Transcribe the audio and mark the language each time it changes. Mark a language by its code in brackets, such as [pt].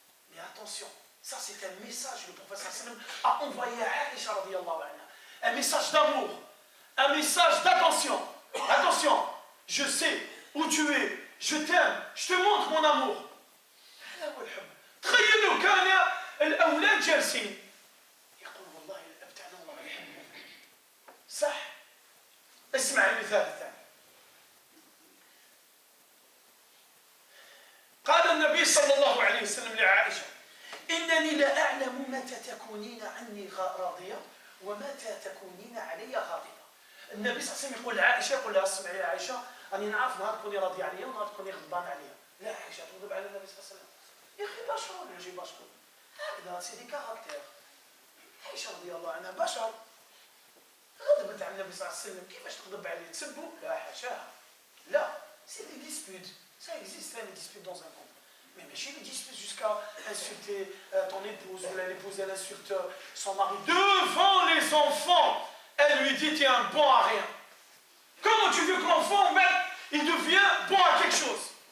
[fr] Mais attention, ça c'est un message, le prophète sallam a envoyé à Aïcha radiyallahu anha. Un message d'amour, un message d'attention. Attention, je sais où tu es, je t'aime, je te montre mon amour. [ar] هذا هو الحب. تخيلوا كان الأولاد جالسين يقول والله الأب تاعنا والله يحبه. صح. اسمع المثال الثاني. قال النبي صلى الله عليه وسلم لعائشة إنني لا أعلم متى تكونين عني راضية ومتى تكونين علي غاضبة. النبي صلى الله عليه وسلم يقول لعائشة يقول لها اسمعي يا عائشة أني نعرف نهار تكوني راضية عليا ونهار تكوني غضبان عليا. لا عائشة تغضب على النبي صلى الله عليه وسلم. يا أخي بشر يجي بشر. هكذا سيدي كاركتير. عائشة رضي الله عنها بشر. غضبت على النبي صلى الله عليه وسلم كيفاش تغضب عليه تسبه؟ لا حاشاها. [fr] لا سي دي ديسبيوت. Ça existe les disputes dans un couple. Mais chez les disputes jusqu'à insulter ton épouse ou l'épouse elle insulte son mari devant les enfants, elle lui dit tu es un bon à rien. Comment tu veux que l'enfant même il devient bon à quelque chose?